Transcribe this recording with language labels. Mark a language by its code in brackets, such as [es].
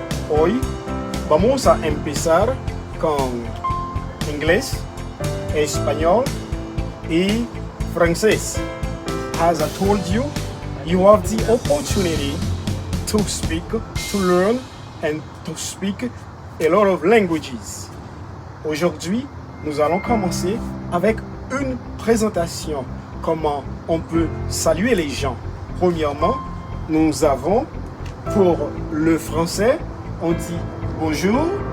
[es] Hoy vamos a empezar con inglés, español y francés. [en] As I told you, you have the opportunity to speak, to learn and to speak a lot of languages. [fr] Aujourd'hui, nous allons commencer avec une présentation. Comment on peut saluer les gens. Premièrement, nous avons pour le français, on dit bonjour.